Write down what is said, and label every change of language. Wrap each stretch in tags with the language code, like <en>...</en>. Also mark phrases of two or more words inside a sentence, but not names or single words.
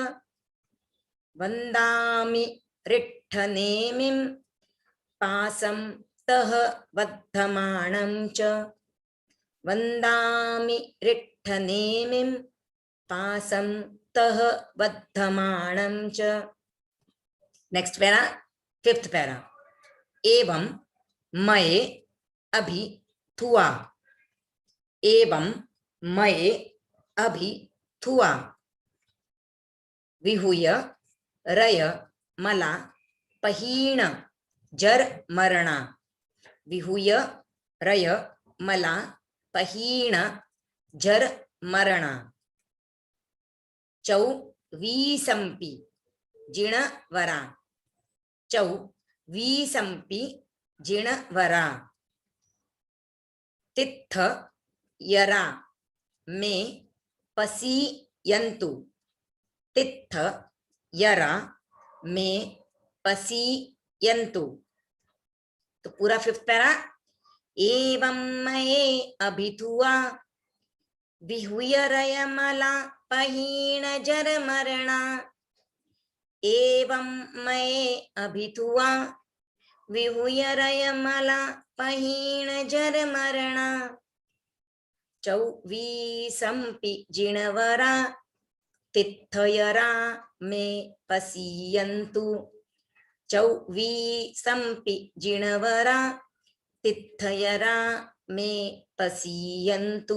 <pra>वन्दामि रिट्ठनेमिं पासं तः वद्धमाणं च वन्दामि रिट्ठनेमिं पासं तः वद्धमाणं च</pra> <en>Next para fifth para</en> <pra>एवं मये अभि थुआ एवं मये अभि थुआ विहुय रय मला पहीण जर मरणा विहुय रय मला पहीण जर मरणा चौ वीसंपि जिणवरा चौ वीसंपि जिणवरा तित्थ यरा मे पसीयन्तु तित्थ यरा मे पसीयन्तु</pra> <hi>तो पूरा</hi> <en>fifth para</en> <pra>एवं मये अभिथुआ विहुय रयमला पहीण जर मरणा एवं मये अभिथुआ विहुय रयमला पहीण जर मरणा चौवीसंपि जिणवरा तित्थयरा मे पसीयन्तु चौवीसंपि जिणवरा तिथयरा मे पसीयन्तु।</pra>